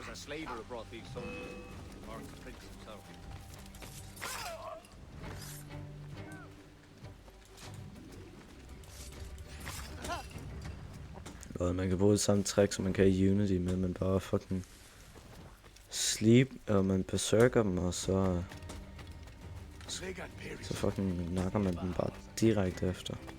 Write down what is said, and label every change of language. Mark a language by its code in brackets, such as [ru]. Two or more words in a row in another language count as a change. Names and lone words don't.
[en] slaver who brought these soldiers, or the prince himself. [da] Og man kan bruge det samme trick, som man kan i Unity, med man bare fucking sleep, og man berserker dem, og så fucking nakker man dem bare direkte efter.